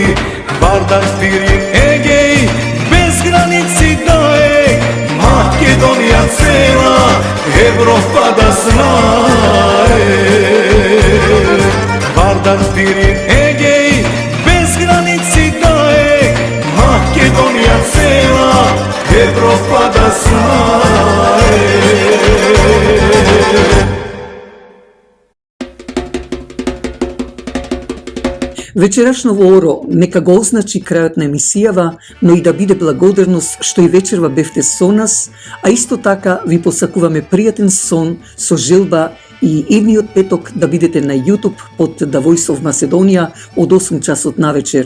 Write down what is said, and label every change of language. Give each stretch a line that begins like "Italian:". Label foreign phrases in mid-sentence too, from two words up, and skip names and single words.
Macedonian: Вардар Пирин Егеј, без граници да е, Македонија цела, Европа да знае. Вардар Пирин Егеј, без граници да е, Македонија цела, Европа да знае. Вечерашно воро нека го означи крајот на емисијава, но и да биде благодарност што и вечерва бевте со нас, а исто така ви посакуваме пријатен сон со желба и идниот петок да бидете на YouTube под The Voice of Macedonia од 8 часот навечер.